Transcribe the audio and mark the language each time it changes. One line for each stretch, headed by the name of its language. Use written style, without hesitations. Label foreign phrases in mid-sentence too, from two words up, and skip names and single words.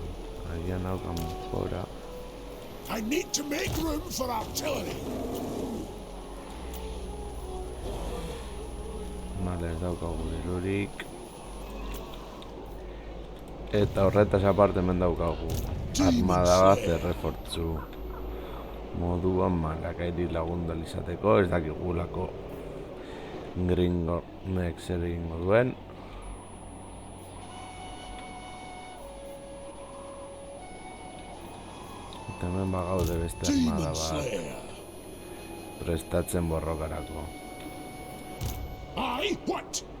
Basque: Agian hau kanpora.
English: I need to make room for artillery.
Basque: Vale, ez daukagu dirurik. Eta horretaz aparte hemen daukagu armada bat errefortzu moduan Malakairi lagundu izateko, ez dakigulako Gringonek zer egingo duen. Eta hemen bagaude beste armada bat prestatzen borrokarako.
English: I what?